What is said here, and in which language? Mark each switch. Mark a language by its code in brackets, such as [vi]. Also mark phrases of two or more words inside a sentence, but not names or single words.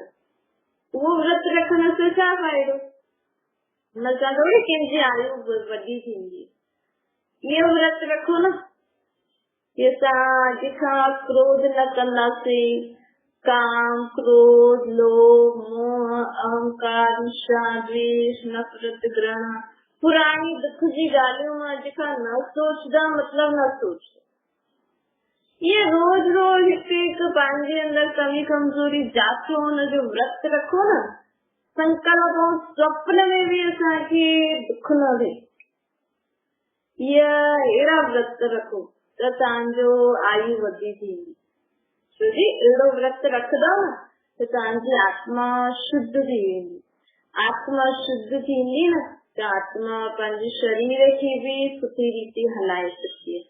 [sd] उहो व्रत रखण सां छा फ़ाइदो? हुन सां थोड़ी कंहिंजी आयु वॾी थींदी। इहो व्रत रखो न कि असां अॼु खां क्रोध न कंदासीं, काम, क्रोध, लोभ, मोह, अहंकार, ईर्ष्या, द्वेष, नफ़रत, घृणा, पुरानी दुख जी ॻाल्हियूं अॼु खां न सोचदा, मतलब न सोचदा। ये रोज रोज हिकु पंहिंजे अंदर कमी कमजोरी जाचो, हुनजो व्रत रखो न, संकल्प हो स्वप्न में भी असांखे दुख न थिए। अहिड़ा व्रत रखो त तव्हांजो आयु वधी थींदी। छोजी अहिड़ो व्रत रखंदव न त तव्हांजी आत्मा शुद्ध थी वेंदी। आत्मा शुद्ध थींदी न त आत्मा पंहिंजे शरीर खे बि सुठी रीति हलाए सघंदी आहे।